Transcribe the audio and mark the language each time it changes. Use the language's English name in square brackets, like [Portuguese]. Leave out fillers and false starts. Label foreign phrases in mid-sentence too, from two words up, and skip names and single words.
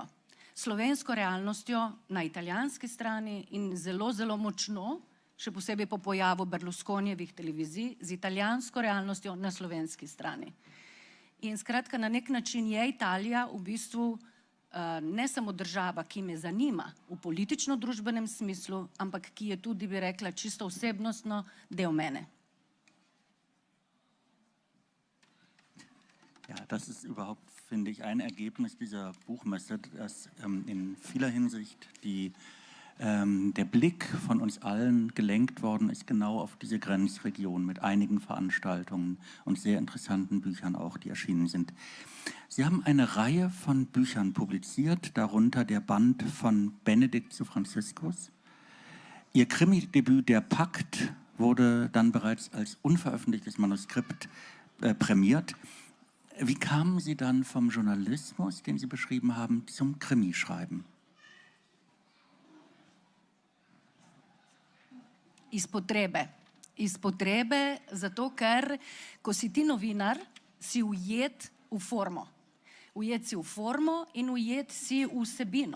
[Slovenian] Slovensko realnostjo na italijanski strani in zelo, zelo močno, še posebej po pojavu Berlusconijevih televizij, z italijansko realnostjo na slovenski strani. In skratka, na nek način je Italija v bistvu ne samo država, ki me zanima v politično-družbenem smislu, ampak ki je tudi, bi rekla, čisto osebnostno del mene. [German] Ja, das ist überhaupt, finde ich, ein Ergebnis dieser Buchmesse, dass in vieler Hinsicht der Blick von uns allen gelenkt worden ist, genau auf diese Grenzregion mit einigen Veranstaltungen und sehr interessanten Büchern auch, die erschienen sind. Sie haben eine Reihe von Büchern publiziert, darunter der Band von Benedikt zu Franziskus. Ihr Krimi-Debüt Der Pakt wurde dann bereits als unveröffentlichtes Manuskript prämiert. Wie kamen Sie dann vom Journalismus, den Sie beschrieben haben, zum Krimischreiben? [Slovenian] Iz potrebe. Iz potrebe, zato ker, ko si ti novinar, si ujet v formo. Ujet si v formo in ujet si v vsebino.